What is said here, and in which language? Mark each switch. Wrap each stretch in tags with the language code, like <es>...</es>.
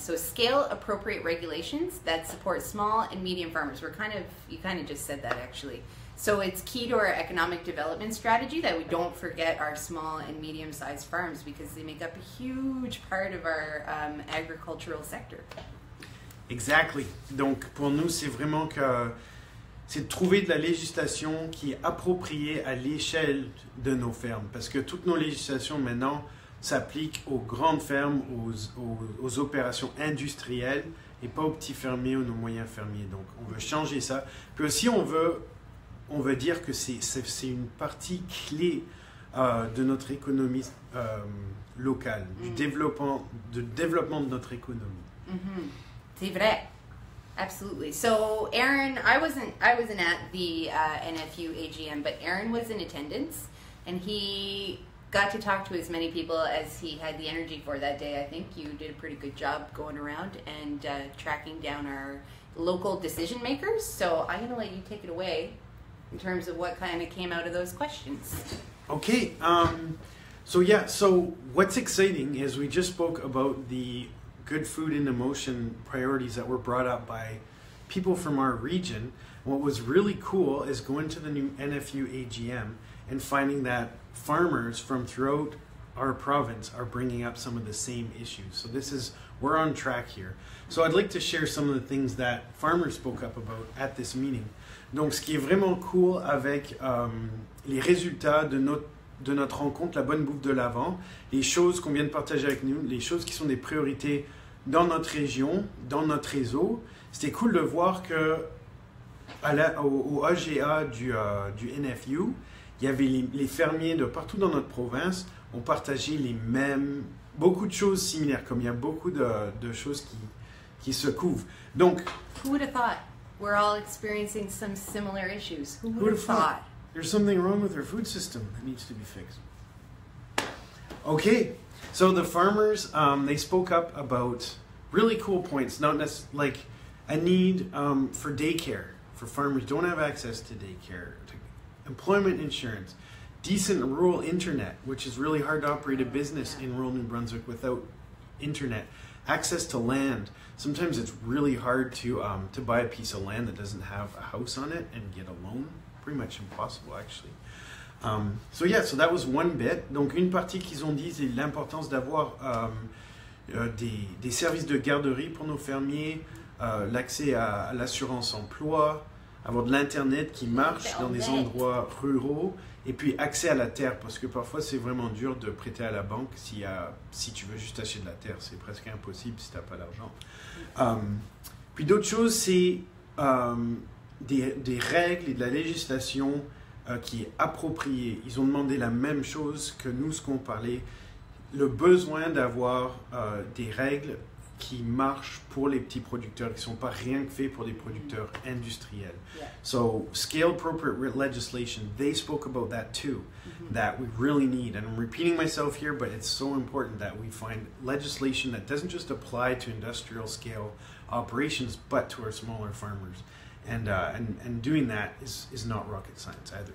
<en>So scale appropriate regulations that support small and medium farmers. You kind of just said that actually. So it's key to our economic development strategy that we don't forget our small and medium-sized farms because they make up a huge part of our agricultural sector. Exactly.</en> <fr>Donc pour nous, c'est vraiment c'est de trouver de la législation qui est appropriée à l'échelle de nos fermes. Parce que toutes nos législations maintenant s'appliquent aux grandes fermes, aux opérations industrielles et pas aux petits fermiers ou aux moyens fermiers. Donc on veut changer ça. Puis aussi on veut dire que c'est une partie clé de notre économie locale, du développement de notre économie. C'est vrai. Absolutely.</fr> <en>So Aaron, I wasn't at the NFU AGM, but Aaron was in attendance, and he got to talk to as many people as he had the energy for that day. I think you did a pretty good job going around and tracking down our local decision makers. So I'm going to let you take it away in terms of what kind of came out of those questions. Okay. So what's exciting is we just spoke about the good food in motion priorities that were brought up by people from our region. What was really cool is going to the new NFU AGM and finding that farmers from throughout our province are bringing up some of the same issues. So we're on track here. So I'd like to share some of the things that farmers spoke up about at this meeting.</en> <fr>Donc ce qui est vraiment cool avec les résultats de notre rencontre, la bonne bouffe de l'Avent, les choses qu'on vient de partager avec nous, les choses qui sont des priorités dans notre région, dans notre réseau, c'était cool de voir que au AGA du NFU, il y avait les fermiers de partout dans notre province ont partagé beaucoup de choses similaires, comme il y a beaucoup de choses qui se couvrent. Donc,</fr> <en>who would have thought? We're all experiencing some similar issues. Who would have thought? There's something wrong with our food system that needs to be fixed. Okay, so the farmers, they spoke up about really cool points, not necessarily like a need for daycare, for farmers who don't have access to daycare, to employment insurance, decent rural internet, which is really hard to operate a business in rural New Brunswick without internet, access to land. Sometimes it's really hard to buy a piece of land that doesn't have a house on it and get a loan. Pretty much impossible, actually. So that was one bit.</en> <fr>Donc une partie qu'ils ont dit, c'est l'importance d'avoir des services de garderie pour nos fermiers, l'accès à l'assurance emploi, avoir de l'internet qui marche dans des endroits ruraux, et puis accès à la terre, parce que parfois c'est vraiment dur de prêter à la banque si tu veux juste acheter de la terre, c'est presque impossible si tu n'as pas d'argent. Puis d'autres choses, c'est des règles et de la législation qui est appropriée. Ils ont demandé la même chose que nous, ce qu'on parlait, le besoin d'avoir des règles qui marchent pour les petits producteurs, qui ne sont pas rien que faits pour des producteurs industriels.</fr> <en>Yeah. So, scale-appropriate legislation, they spoke about that too, that we really need. And I'm repeating myself here, but it's so important that we find legislation that doesn't just apply to industrial scale operations, but to our smaller farmers. And doing that is not rocket science either.</en>